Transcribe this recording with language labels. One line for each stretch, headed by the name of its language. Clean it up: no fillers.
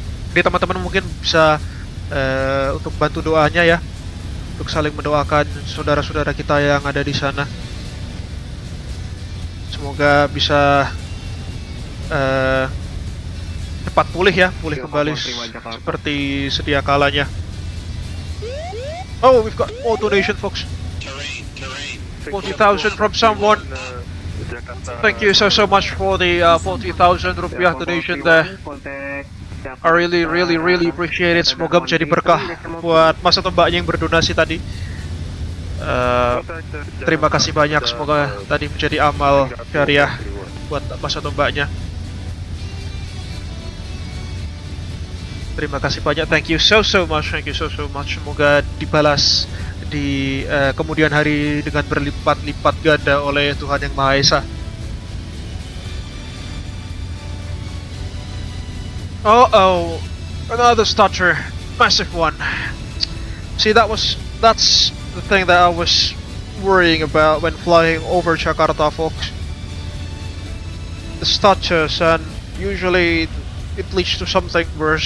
Indonesian: Jadi teman-teman mungkin bisa untuk bantu doanya ya, untuk saling mendoakan saudara-saudara kita yang ada di sana. Semoga bisa cepat pulih ya, pulih kembali seperti sedia kalanya.
English: Oh, we've got more donation, folks. 40,000 from someone. Thank you so much for the 40,000 rupiah donation there. I really appreciate it.
Indonesian: Semoga menjadi berkah buat Mas atau Mbaknya yang berdonasi tadi. Terima kasih banyak. Semoga tadi menjadi amal jariah buat Mas atau Mbaknya. Terima kasih banyak.
English: Thank you so much.
Indonesian: Thank you so much. Semoga dibalas di kemudian hari dengan berlipat-lipat ganda oleh Tuhan Yang Maha Esa.
English: Oh, another stutter, massive one. See, that's the thing that I was worrying about when flying over Jakarta, folks. The stutters, and usually it leads to something worse.